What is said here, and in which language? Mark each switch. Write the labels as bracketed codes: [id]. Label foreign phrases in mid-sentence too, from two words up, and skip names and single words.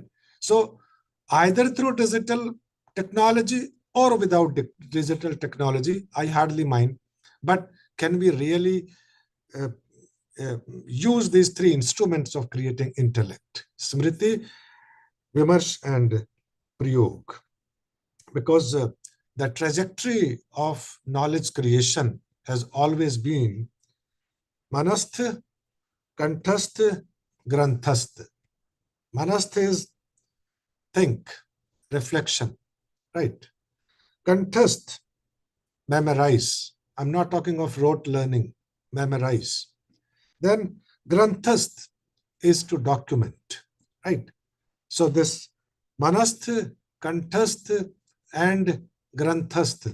[en] So either through digital technology or without digital technology, I hardly mind, but can we really use these three instruments of creating intellect? [hi] स्मृति, विमर्श, [en] and Prayog. Because the trajectory of knowledge creation has always been [hi] मनस्थ, कंठस्थ, ग्रंथस्थ. [en] Manasth is think, reflection, right? Kanthasth, memorize. I'm not talking of rote learning, memorize. Then granthasth is to document, right? So this [hi] मनस्थ, कंठस्थ, [en] and granthasth.